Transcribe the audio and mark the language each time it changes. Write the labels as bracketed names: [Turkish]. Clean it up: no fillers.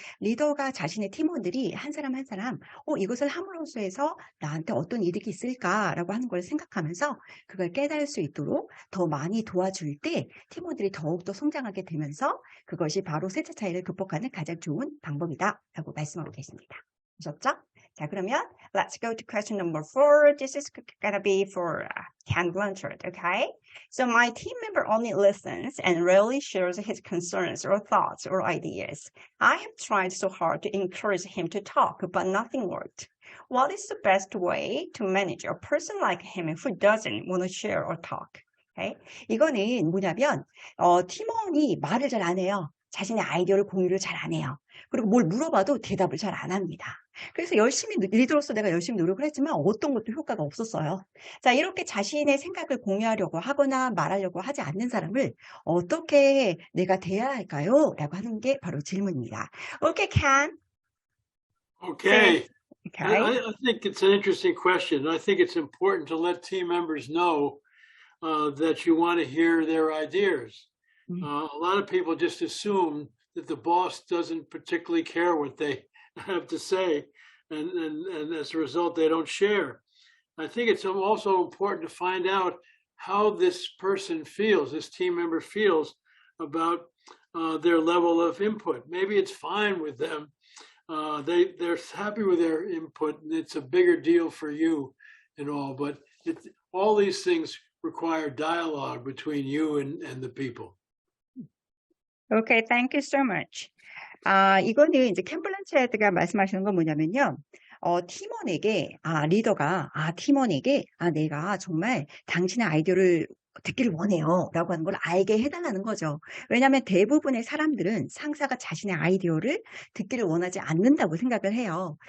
[Korean] 리더가 자신의 팀원들이 한 사람 한 사람 이것을 함으로써 해서 나한테 어떤 이득이 있을까라고 하는 걸 생각하면서 그걸 깨달을 수 있도록 더 많이 도와줄 때 팀원들이 더욱더 성장하게 되면서 그것이 바로 세대 차이를 극복하는 가장 좋은 방법이다라고 말씀하고 계십니다. 보셨죠? 자, 그러면 [English] let's go to question number 4. This is gonna be for Ken Blanchard, okay? So my team member only listens and rarely shares his concerns or thoughts or ideas. I have tried so hard to encourage him to talk, but nothing worked. What is the best way to manage a person like him who doesn't want to share or talk? Okay? [Korean] 이거는 뭐냐면 팀원이 말을 잘 안 해요. 자신의 아이디어를 공유를 잘 안 해요. 그리고 뭘 물어봐도 대답을 잘 안 합니다. 그래서 리더로서 내가 열심히 노력을 했지만 어떤 것도 효과가 없었어요. 자, 이렇게 자신의 생각을 공유하려고 하거나 말하려고 하지 않는 사람을 어떻게 내가 대해야 할까요? 라고 하는 게 바로 질문입니다. [English] Okay, Ken. Okay. Okay. I think it's an interesting question. I think it's important to let team members know that you want to hear their ideas. A lot of people just assume that the boss doesn't particularly care what they have to say, and as a result, they don't share. I think it's also important to find out how this person feels, this team member feels about their level of input. Maybe it's fine with them. They're happy with their input, and it's a bigger deal for you and all, but all these things require dialogue between you and the people. Okay, thank you so much. [Korean] 이거는 이제 켄 블란쳇가 말씀하시는 건 뭐냐면요. 팀원에게, 리더가, 팀원에게, 내가 정말 당신의 아이디어를 듣기를 원해요. 라고 하는 걸 알게 해달라는 거죠. 왜냐하면 대부분의 사람들은 상사가 자신의 아이디어를 듣기를 원하지 않는다고 생각을 해요.